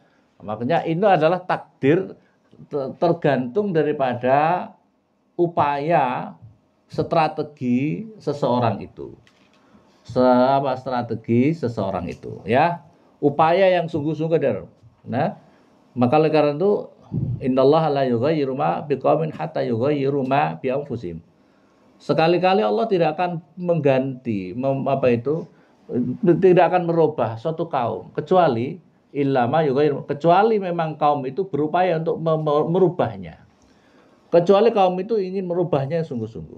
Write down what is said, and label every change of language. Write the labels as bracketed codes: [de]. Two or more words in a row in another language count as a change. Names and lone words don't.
[id] Makanya itu adalah takdir tergantung daripada upaya strategi seseorang itu. Strategi seseorang itu ya. Upaya yang sungguh-sungguh dari. Nah, maka oleh karena itu [ar] إن الله لا يغير ما بقوم حتى يغيروا ما بأنفسهم. [id] Sekali-kali Allah tidak akan mengganti tidak akan merubah suatu kaum kecuali [ar] إلا ما يغير, [id] kecuali memang kaum itu berupaya untuk merubahnya. Kecuali kaum itu ingin merubahnya sungguh-sungguh.